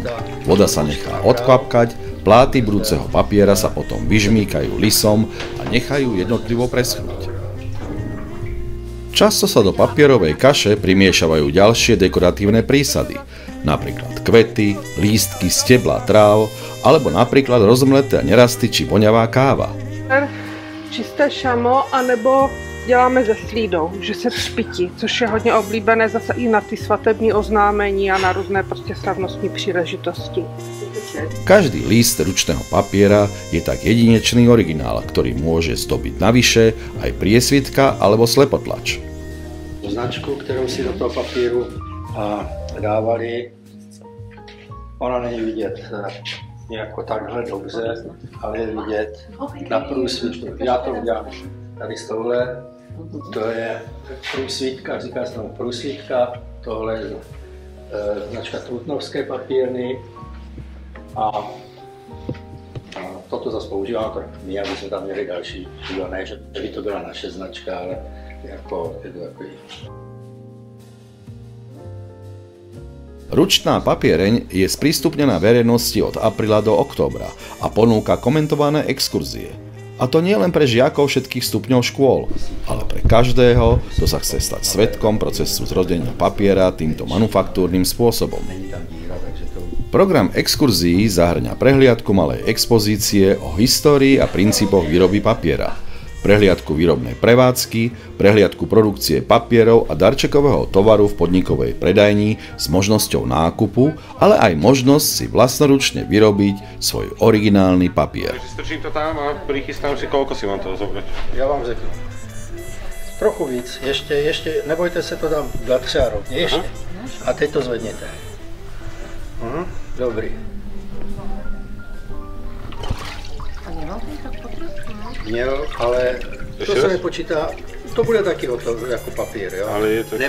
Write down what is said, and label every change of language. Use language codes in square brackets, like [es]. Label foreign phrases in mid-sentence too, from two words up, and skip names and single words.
[sk] Voda sa nechá odkvapkať, pláty budúceho papiera sa potom vyžmýkajú lisom a nechajú jednotlivo preschnúť. Často sa do papierovej kaše primiešavajú ďalšie dekoratívne prísady, napríklad kvety, lístky, stebla tráv, alebo napríklad rozomleté nerasty či voňavá káva. [cs] Čisté šamo, anebo děláme ze slídou, že se třpití, což je hodně oblíbené zase i na ty svatební oznámení a na různé prostě slavnostní příležitosti. [sk] Každý list ručného papiera je tak jedinečný originál, ktorý môže zdobiť navyše aj priesvitka alebo slepotlač. [cs] Značku, kterou si do toho papíru dávali, ona není vidět jako takhle dobře, ale je vidět na průsvitku. Já to udělám tady z tohle, to je průsvitka, říká se tomu průsvitka, tohle je značka Trutnovské papírny a toto zase používám my, aby jsme tam měli další, ne, že by to byla naše značka, ale jako je to takový. [sk] Ručná papiereň je sprístupnená verejnosti od apríla do októbra a ponúka komentované exkurzie. A to nie len pre žiakov všetkých stupňov škôl, ale pre každého, kto sa chce stať svedkom procesu zrodenia papiera týmto manufaktúrnym spôsobom. Program exkurzií zahŕňa prehliadku malej expozície o histórii a princípoch výroby papiera. prehliadku výrobnej prevádzky, prehliadku produkcie papierov a darčekového tovaru v podnikovej predajni s možnosťou nákupu, ale aj možnosť si vlastnoručne vyrobiť svoj originálny papier. Strčím to tam a prichystám si, koľko si mám toho zobrať. [cs] Ja vám řeknu. Trochu víc, ještě, nebojte se, to dám dát třeba rovně, ještě. A teď to zvedněte. Dobrý. Měl, ale to se nepočítá, to bude taky jako papír, jo?